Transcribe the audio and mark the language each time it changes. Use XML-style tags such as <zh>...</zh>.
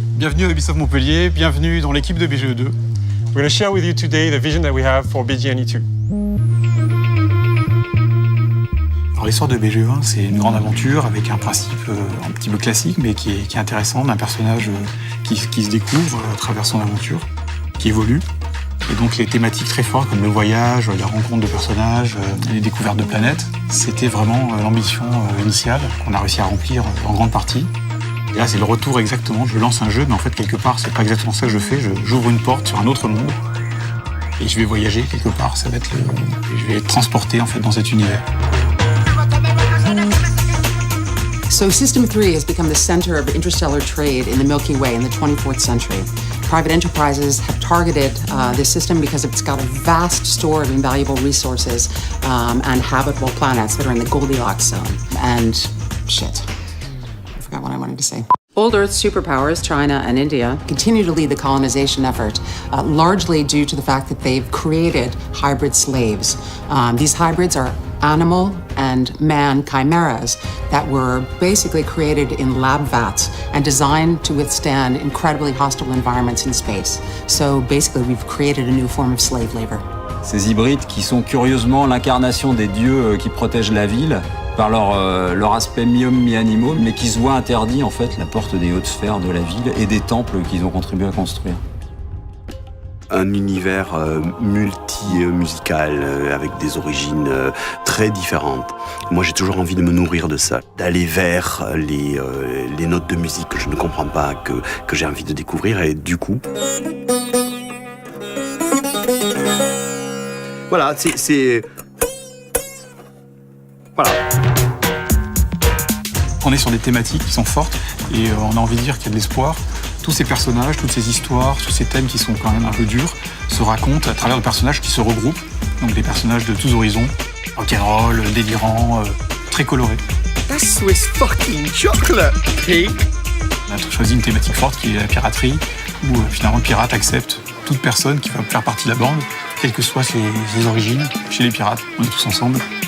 <fr>Bienvenue à Ubisoft Montpellier, bienvenue dans l'équipe de BGE2.</fr> <en>We're going to share with you today the vision that we have for BGE2.</en> <fr>Alors l'histoire de BGE1, c'est une grande aventure avec un principe un petit peu classique, mais qui est intéressant, d'un personnage qui se découvre à travers son aventure, qui évolue. Et donc les thématiques très fortes comme le voyage, la rencontre de personnages, les découvertes de planètes, c'était vraiment l'ambition initiale qu'on a réussi à remplir en grande partie. Et là, c'est le retour exactement. Je lance un jeu, mais en fait, quelque part, c'est pas exactement ça que je fais. J'ouvre une porte sur un autre monde et je vais voyager quelque part. Ça va être je vais être transporté en fait dans cet univers.</fr> <en>So System 3 has become the center of interstellar trade in the Milky Way in the 24th century. Private enterprises have targeted this system because it's got a vast store of invaluable resources and habitable planets that are in the Goldilocks zone. And shit. I forgot what I wanted to say. Old Earth superpowers, China and India, continue to lead the colonization effort, largely due to the fact that they've created hybrid slaves. These hybrids are animal and man chimeras that were basically created in lab vats and designed to withstand incredibly hostile environments in space. So basically, we've created a new form of slave labor.</en> <fr>Ces hybrides qui sont curieusement l'incarnation des dieux qui protègent la ville par leur aspect mi-homme, mi-animaux, mais qui se voient interdits en fait la porte des hautes sphères de la ville et des temples qu'ils ont contribué à construire. Un univers multi-musical avec des origines très différentes. Moi, j'ai toujours envie de me nourrir de ça, d'aller vers les notes de musique que je ne comprends pas, que j'ai envie de découvrir, et du coup... Voilà, c'est... Voilà. On est sur des thématiques qui sont fortes et on a envie de dire qu'il y a de l'espoir. Tous ces personnages, toutes ces histoires, tous ces thèmes qui sont quand même un peu durs se racontent à travers des personnages qui se regroupent. Donc des personnages de tous horizons, rock'n'roll, délirants, très colorés.</fr> <en>That's Swiss fucking chocolate, Pete.</en> <fr>On a choisi une thématique forte qui est la piraterie, où finalement le pirate accepte toute personne qui va faire partie de la bande, quelles que soient ses origines. Chez les pirates, on est tous ensemble.</fr>